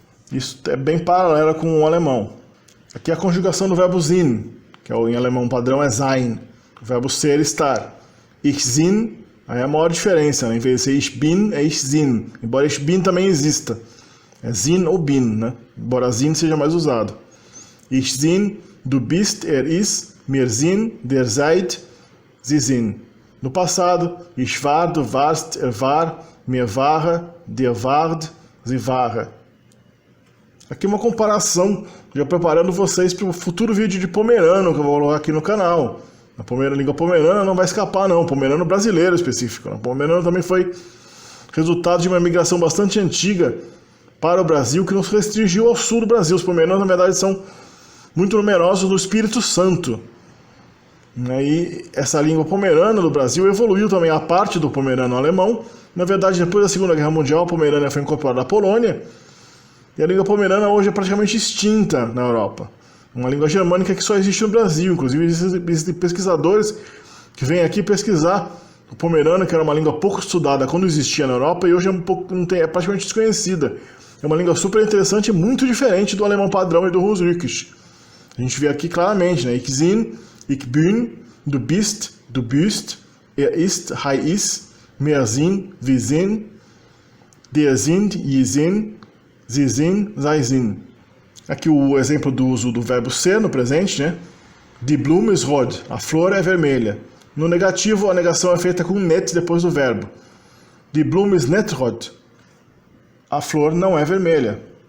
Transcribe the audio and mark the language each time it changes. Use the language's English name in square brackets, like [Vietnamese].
[Portuguese] Isso é bem paralelo com o alemão. Aqui é a conjugação do verbo sein, que em alemão padrão é sein. O verbo ser, estar. [German] Ich bin, [Portuguese] aí é a maior diferença, né? Em vez de ser [German] ich bin, [Portuguese] é ich bin. Embora [German] ich bin [Portuguese] também exista. É sind ou bin, né? Embora sind seja mais usado. [German] Ich bin, du bist, er ist, wir sind, der seid, sie sind. [Portuguese] No passado, [German] ich war, du warst, er war, mir war, der ward, sie war. [Portuguese] Aqui uma comparação, já preparando vocês para o futuro vídeo de pomerano que eu vou colocar aqui no canal. A língua pomerana não vai escapar não, pomerano brasileiro específico. O pomerano também foi resultado de uma migração bastante antiga para o Brasil, que nos restringiu ao sul do Brasil. Os pomeranos, na verdade, são muito numerosos no Espírito Santo. E essa língua pomerana do Brasil evoluiu também a parte do pomerano alemão. Na verdade, depois da Segunda Guerra Mundial, a Pomerânia foi incorporada à Polônia. E a língua pomerana hoje é praticamente extinta na Europa. Uma língua germânica que só existe no Brasil. Inclusive, existem pesquisadores que vêm aqui pesquisar o pomerano, que era uma língua pouco estudada quando existia na Europa, e hoje é praticamente desconhecida. É uma língua super interessante e muito diferente do alemão padrão e do Hunsrücks. A gente vê aqui claramente, né? [German] Ich bin, ich bin, du bist, du büst, er ist, ist, wir sind, wir sind, der sind, je sind, sie sind, sei sind. [Portuguese] Aqui o exemplo do uso do verbo ser no presente, né? [German] Die Blume ist rot, [Portuguese] a flor é vermelha. No negativo, a negação é feita com net depois do verbo. [German] Die Blume ist nicht rot, [Portuguese] a flor não é vermelha.